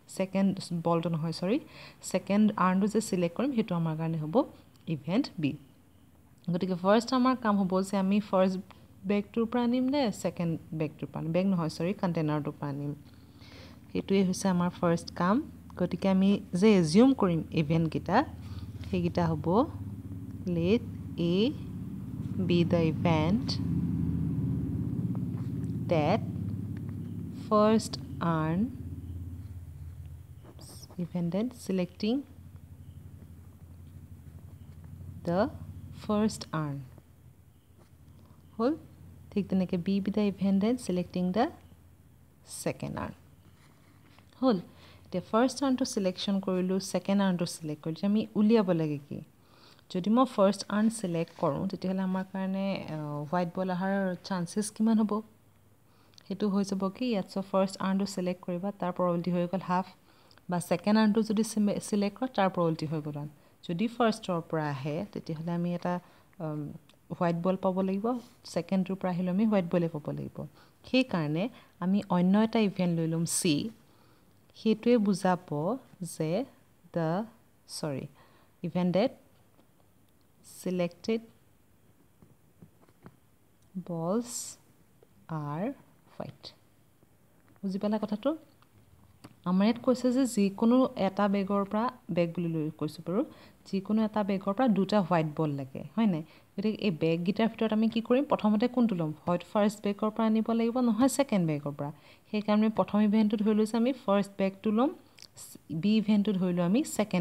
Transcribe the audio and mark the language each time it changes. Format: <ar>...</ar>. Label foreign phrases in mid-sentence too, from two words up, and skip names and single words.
<as>ছেকেণ্ড আৰ্ণটো যে চিলেক্ট কৰিম সেইটো আমাৰ কাৰণে হ'ব ইভেণ্ট বি গতিকে ফাৰ্ষ্ট আমাৰ কাম হ'ব যে আমি ফাৰ্ষ্ট বেগটোৰ পৰা আনিম নে ছেকেণ্ড বেগটোৰ পৰা বেগ নহয় কণ্টেইনাৰটোৰ পৰা আনিম সেইটোৱে হৈছে আমাৰ ফাৰ্ষ্ট কাম গতিকে আমি যে এজিউম কৰিম ইভেণ্টকেইটা সেইকেইটা হ'ব</as> <en>let A be the event that first selecting the first urn whole</en> <as>ঠিক তেনেকৈ</as> <en>be the event that selecting the second urn whole</en> <as>এতিয়া ফাৰ্ষ্ট আৰ্ণটো চিলেকশ্যন কৰিলোঁ ছেকেণ্ড আৰ্ণটো চিলেক্ট কৰিলোঁ আমি উলিয়াব লাগে কি যদি মই ফাৰ্ষ্ট আৰ্ণ চিলেক্ট কৰোঁ তেতিয়াহ'লে আমাৰ কাৰণে</as> <en>white ball</en> <as>অহাৰ চান্সেছ কিমান হ'ব সেইটো হৈ যাব কি ইয়াত ফাৰ্ষ্ট আৰ্ণটো চিলেক্ট কৰিবা তাৰ প্ৰববিলিটি হৈ গ'ল হাফ বা ছেকেণ্ড আৰ্ণটো যদি চিলেক্ট কৰা তাৰ প্ৰববিলিটি হৈ গ'ল যদি ফাৰ্ষ্টৰ পৰা আহে তেতিয়াহ'লে আমি এটা</as> <en>white ball</en> <as>পাব লাগিব ছেকেণ্ডটোৰ পৰা আহিলে আমি</as> <en>white ball</en> <as>পাব লাগিব সেইকাৰণে আমি অন্য এটা ইভেণ্ট লৈ ল'ম চি সেইটোৱে বুজাব যে</as> <en>event that selected balls are white</en> <as>বুজি পালা কথাটো আমাৰ ইয়াত কৈছে যে যিকোনো এটা বেগৰ পৰা বেগ বুলি লৈ কৈছোঁ বাৰু যিকোনো এটা বেগৰ পৰা দুটা</as> <en>white ball</en> <as>লাগে হয় নাই গতিকে এই বেগকেইটাৰ ভিতৰত আমি কি কৰিম প্ৰথমতে কোনটো ল'ম হয়তো ফাৰ্ষ্ট বেগৰ পৰা আনিব লাগিব নহয় ছেকেণ্ড বেগৰ পৰা সেইকাৰণে প্ৰথম ইভেণ্টটো ধৰি লৈছোঁ আমি ফাৰ্ষ্ট বেগটো ল'ম বি ইভেণ্টটো ধৰিলোঁ আমি ছেকেণ্ড</as>